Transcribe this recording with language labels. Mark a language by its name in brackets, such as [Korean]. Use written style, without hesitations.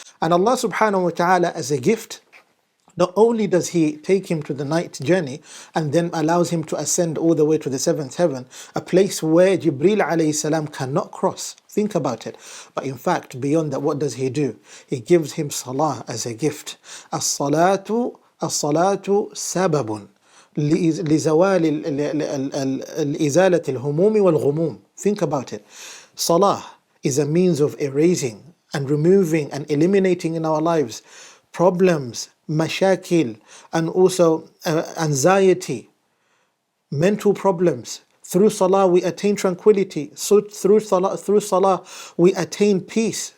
[English] And Allah subhanahu wa ta'ala, as a gift, not only does he take him to the night journey and then allows him to ascend all the way to the seventh heaven, a place where Jibreel alayhi salam cannot cross. Think about it. But in fact, beyond that, what does he do? He gives him salah as a gift. [Arabic] As-salatu sababun لزوال الإزالة الهموم والغموم. [English] Think about it. Salah is a means of erasing and removing and eliminating in our lives problems, mashakil, and also anxiety, mental problems. Through salah we attain tranquility. So through salah we attain peace.